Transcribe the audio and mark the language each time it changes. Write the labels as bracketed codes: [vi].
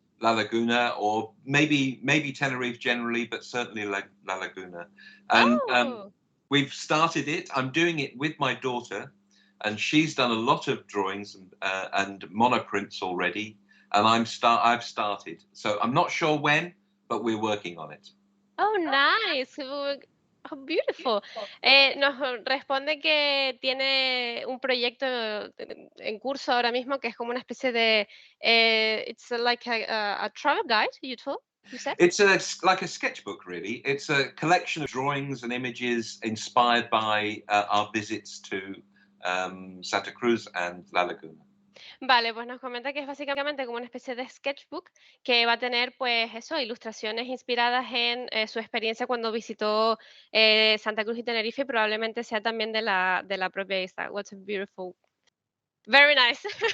[en] La Laguna, or maybe Tenerife generally, but certainly La Laguna. And oh, we've started it. I'm doing it with my daughter, and she's done a lot of drawings and monoprints already. And I've started, so I'm not sure when, but we're working on it. oh, nice. Oh, beautiful. [es] Nos responde que tiene un proyecto en curso ahora mismo que es como una especie de, [en] it's like a travel guide, you said? It's like a sketchbook, really. It's a collection of drawings and images inspired by our visits to Santa Cruz and La Laguna. [es] Vale, pues nos comenta que es básicamente como una especie de sketchbook que va a tener, pues eso, ilustraciones inspiradas en su experiencia cuando visitó Santa Cruz y Tenerife, y probablemente sea también de la propia isla. [en] What a beautiful, very nice.